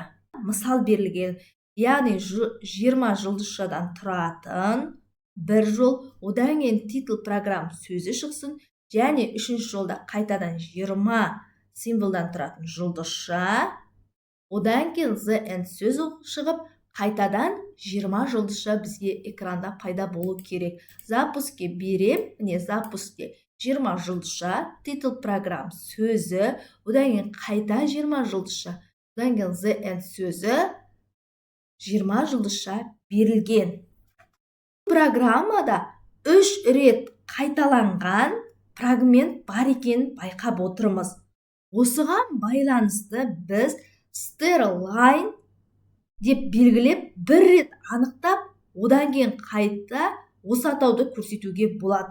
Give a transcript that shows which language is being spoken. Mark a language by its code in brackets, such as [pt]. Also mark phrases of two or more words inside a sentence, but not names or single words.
[kk] Мысал берілген, яғни 20 жұлдызшадан тұратын бір жол, одан кейін title программ сөзі шықсын, және үшінші жолда қайтадан 20 символдан тұратын жұлдызша, одан кейін [en] the end [kk] сөзі шығып, қайтадан 20 жұлдызша бізге экранда пайда болу керек. Запуске берем, міне запуске 20 жұлдызша, title программ сөзі, одан кейін қайта 20 жұлдызша, одан кейін [en] the end [kk] сөзі 20 жұлдызша берілген. Программада 3 рет қайталанған фрагмент бар екенін байқап отырмыз. Осыған байланысты біз line деп белгілеп бір рет анықтап, одан кейін қайта осы атауды көрсетуге болады.